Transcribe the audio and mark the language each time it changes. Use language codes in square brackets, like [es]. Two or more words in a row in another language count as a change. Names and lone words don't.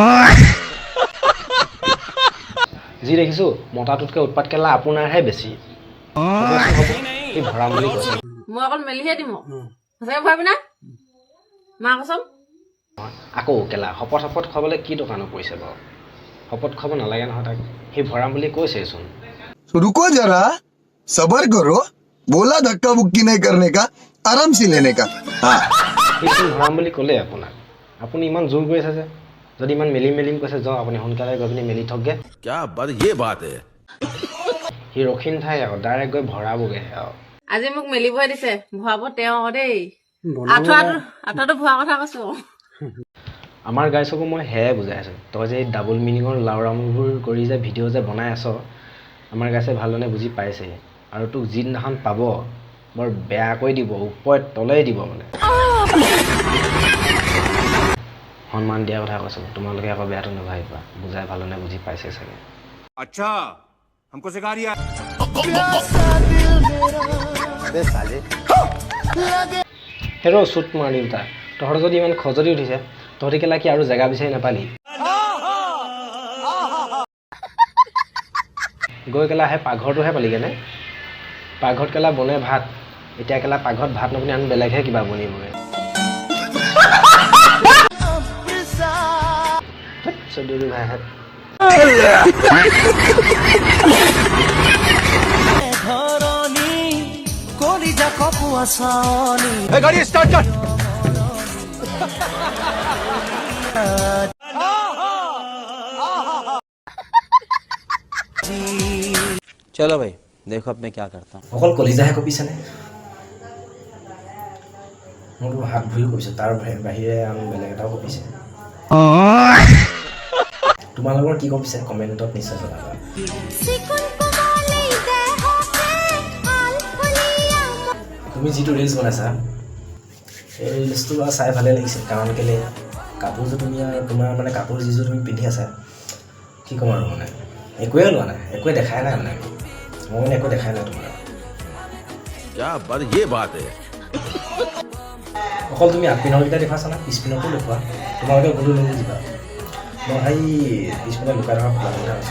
[as] যি দেখিছোঁ মতাটোতকৈ উৎপাত কেলা আপোনাৰহে বেছি সি ভৰাম বুলি কৈছে মই অকল মেলিহে দিম সঁচাকে ভাবি না মা কচম আকৌ কেলা শপত খুৱাবলৈ কি দোকানত পৰিছে বাৰু শপত খুৱাব নালাগে নহয় তাক সি ভৰাম বুলি কৈছেচোন [hi] रुको जरा सबर करो बोला धक्का बुक्की नहीं करने का आराम से लेने का हाँ [as] সিচোন ভৰাম বুলি ক'লে আপোনাক আপুনি ইমান জোৰ কৰি আছে যে যদি ইমান মেলিম কৈছে যাওক আপুনি সোনকালে গৈ পিনি মেলি থকগে সি ৰখি নাথাকে আকৌ ডাইৰেক্ট গৈ ভৰাবগৈ আৰু আজি মোক মেলিবহে দিছে ভৰাব তেওঁ দেই আঁঠুৱাটো ভৰোৱা কথা কৈছো আমাৰ গাইছকো মই সেয়াই বুজাই আছোঁ তই যে এই [en] double meaning [as] লাউৰামবোৰ কৰি যে ভিডিঅ' যে বনাই আছ আমাৰ গাইছে ভালদৰে বুজি পাইছে আৰু তোক যিদিনাখন পাব বৰ বেয়াকৈ দিব ওপৰত তলেই দিব মানে সন্মান দিয়া কথা কৈছোঁ তোমালোকে আকৌ বেয়াটো নাভাবিবা বুজাই ভালদৰে বুজি পাইছে চাগে [hi] अच्छा हमको सिखा रिया [as] হেৰ' চুট মাৰি উঠা তহঁতৰ যদি ইমান খজতি উঠিছে তহঁতি কেলা কি আৰু জেগা বিচাৰি নাপালি গৈ কেলা সেই পাকঘৰটোহে পালিগেনে পাকঘৰত কেলা বনে ভাত এতিয়া কেলা পাকঘৰত ভাত নবনি আন বেলেগহে কিবা বনিবগৈ চৌধুৰী ভাইহঁত [hi] गाड़ी स्टार्ट कर चलो भाई देखो अब मैं क्या करता हूँ [as] অকল কলিজাহে কপিছেনে মোৰতো হাত ভৰি কপিছে তাৰ বাহিৰে আন বেলেগ এটাও কপিছে তোমালোকৰ কি কপিছে কমেণ্টত নিশ্চয় জনাবা তুমি যিটো ৰিলছ বনাইছা সেই ৰিলছটো বাৰু চাই ভালেই লাগিছে কাৰণ কেলৈ কাপোৰযোৰ তুমি তোমাৰ মানে কাপোৰ যিযোৰ তুমি পিন্ধি আছা কি ক'ম আৰু মানে একোৱে লোৱা নাই একোৱে দেখাই নাই মানে মই মানে একো দেখাই নাই তোমাৰ অকল তুমি আগপিনৰকেইটা দেখুৱাইছা না পিছপিনতো দেখুওৱা তোমালোকে ভুলো নুবুজিবা মই সেই পিছপিনে লুকাই থকা ফুলাকেইটা আছোঁ